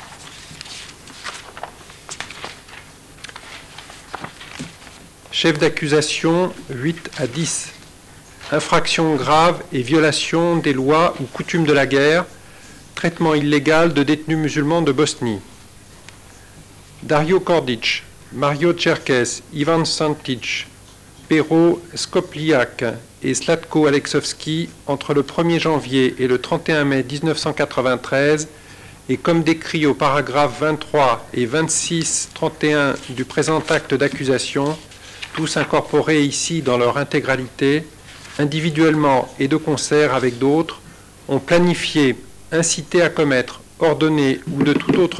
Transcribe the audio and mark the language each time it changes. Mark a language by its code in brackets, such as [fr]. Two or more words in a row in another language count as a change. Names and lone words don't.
[fr] Chef d'accusation 8 à 10. Infraction grave et violation des lois ou coutumes de la guerre, traitement illégal de détenus musulmans de Bosnie. Dario Kordic, Mario Cherkes, Ivan Santic, Pero Skopliak et Zlatko Aleksovski entre le 1er janvier et le 31 mai 1993 et comme décrit au paragraphe 23 et 26-31 du présent acte d'accusation, tous incorporés ici dans leur intégralité, individuellement et de concert avec d'autres, ont planifié, incité à commettre, ordonné ou de toute autre